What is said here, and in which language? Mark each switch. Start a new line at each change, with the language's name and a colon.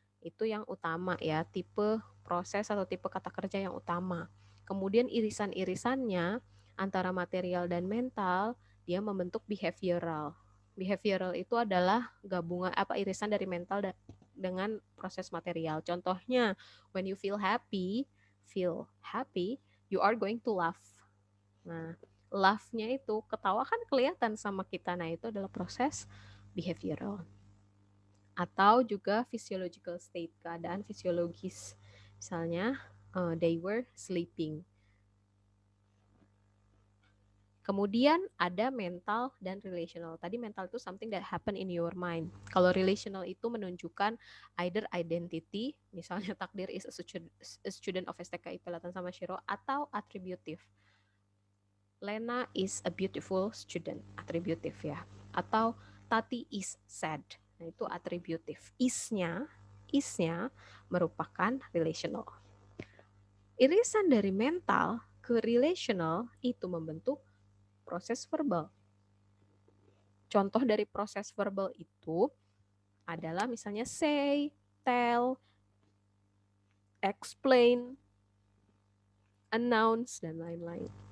Indonesian: Itu yang utama ya, tipe proses atau tipe kata kerja yang utama. Kemudian irisan-irisannya antara material dan mental, dia membentuk behavioral. Behavioral itu adalah gabungan irisan dari mental dengan proses material.
English: Contohnya, when you feel happy, you are going to laugh.
Indonesian: Nah, laugh-nya itu, ketawa kan kelihatan sama kita. Nah, itu adalah proses behavioral. Atau juga physiological state, keadaan fisiologis.
English: Misalnya, they were sleeping.
Indonesian: Kemudian ada mental dan relational. Tadi mental itu
English: something that happen in your mind.
Indonesian: Kalau relational itu menunjukkan either identity, misalnya
English: Takdir is a student of STKI Pelatan sama Shiro,
Indonesian: atau attributive.
English: Lena is a beautiful student, attributive ya.
Indonesian: Atau
English: Tati is sad.
Indonesian: Nah, itu attributive. Isnya merupakan relational. Irisan dari mental ke relational itu membentuk proses verbal. Contoh dari proses verbal itu adalah misalnya say, tell, explain, announce, dan lain-lain.